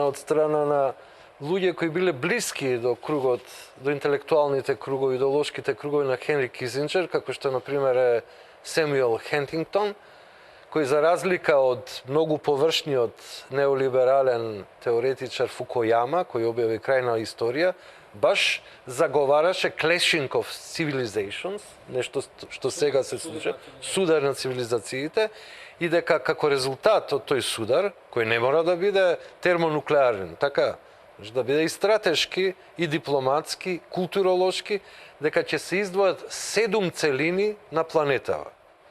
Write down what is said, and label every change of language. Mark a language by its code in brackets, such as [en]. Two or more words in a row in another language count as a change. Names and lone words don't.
[mk] од страна на луѓе кои биле блиски до кругот, до интелектуалните кругови, идеолошките кругови на Хенри Кисинџер, како што, например, е Семуел Хентингтон, кој за разлика од многу површниот неолиберален теоретичар Фукујама, кој објави крајна историја, баш заговараше [en] clashing of civilizations, [mk] нешто што сега се случува, судар на цивилизациите, и дека како резултат од тој судар, кој не мора да биде термонуклеарен, така, да биде и стратешки, и дипломатски, културолошки, дека ќе се издвојат 7 целини на планетава.